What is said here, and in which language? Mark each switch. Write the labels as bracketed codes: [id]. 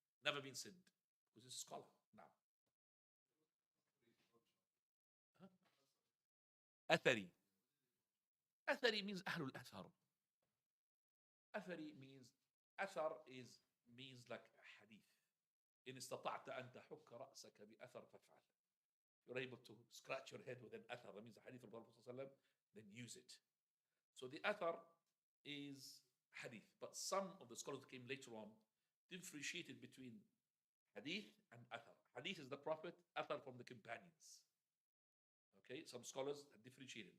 [en] Never been sinned. Because he's a scholar. Now. Athari. Athari means Ahlul Athar. Athari means, Athar means like a hadith. [ar] إن استطعت أن تحك رأسك بأثر فافعل. [en] You're able to scratch your head with an athar. That means the hadith of the Prophet, then use it. So the athar is hadith. But some of the scholars who came later on differentiated between hadith and athar. Hadith is the Prophet, athar from the companions. Okay, some scholars have differentiated.